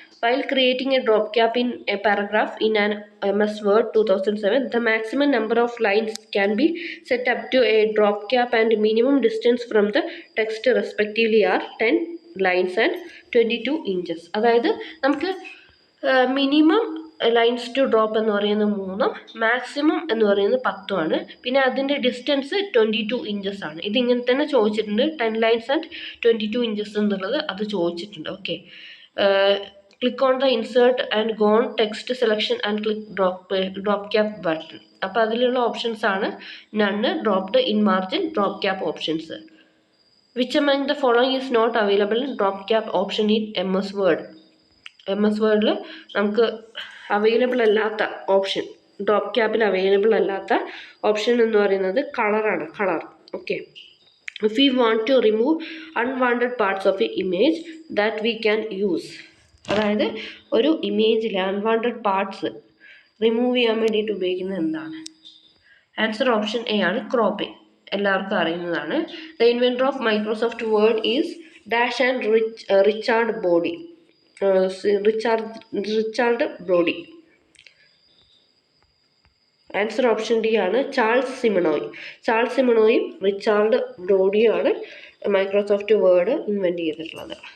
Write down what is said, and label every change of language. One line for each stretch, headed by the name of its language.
English: While creating a drop cap in a paragraph in an MS Word 2007, the maximum number of lines can be set up to a drop cap and minimum distance from the text respectively are 10 lines and 22 inches.
Malayalam: അതായത് നമുക്ക് minimum lines to drop എന്ന് പറയുന്നത് 3, maximum എന്ന് പറയുന്നത് 10ആണ്. പിന്നെ അതിൻ്റെ distance 22 inches ആണ്. ഇതിങ്ങനെ തന്നെ ചോദിച്ചിട്ടുണ്ട്,
English: 10 lines and 22 inches
Malayalam: എന്നുള്ളത് അത് ചോദിച്ചിട്ടുണ്ട്.
English: Okay, click on the insert and go on text selection and click drop cap button.
Malayalam: അപ്പോൾ അതിലുള്ള ഓപ്ഷൻസ് ആണ് നണ്ണ്, dropped, in margin, drop cap options.
English: Which among the following is not available in drop cap option in MS Word?
Malayalam: MS വേർഡിൽ നമുക്ക് available അല്ലാത്ത option, drop ക്യാപ്പിൽ available അല്ലാത്ത option എന്ന് പറയുന്നത് കളറാണ്, colour.
English: okay, if we want to remove unwanted parts of an image that we can use,
Malayalam: അതായത് ഒരു ഇമേജിലെ unwanted parts remove ചെയ്യാൻ വേണ്ടിയിട്ട് ഉപയോഗിക്കുന്നത് എന്താണ്? ആൻസർ ഓപ്ഷൻ എ ആണ്, ക്രോപ്പിംഗ്. എല്ലാവർക്കും അറിയുന്നതാണ്.
English: The inventor of Microsoft Word is dash and Richard Body. Richard Brodie.
Malayalam: Answer option D ആണ്, Charles സിമണോയ്. Charles സിമണോയും Richard ബ്രോഡിയുമാണ് Microsoft word invent ചെയ്തിട്ടുള്ളത്.